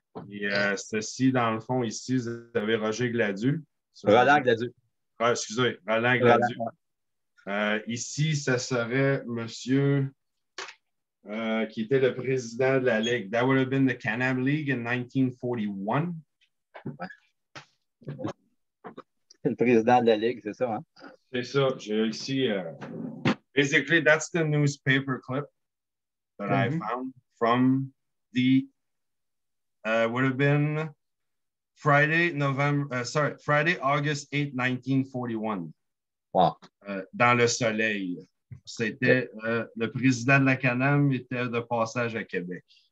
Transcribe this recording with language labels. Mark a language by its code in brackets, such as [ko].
[fr] Et ceci, dans le fond, ici, vous avez Roger Gladu. Roland Gladu. Excusez, Roland Gladu. Ici, ça serait monsieur qui était le président de la Ligue. [en] That would have been the Can-Am League in 1941. [fr] C'est le président de la Ligue, c'est ça, hein? C'est ça. J'ai ici... [en] basically, that's the newspaper clip that I found from the... would have been Friday, August 8, 1941. Wow. [fr] Dans le soleil. C'était le président de la Can-Am était de passage à Québec.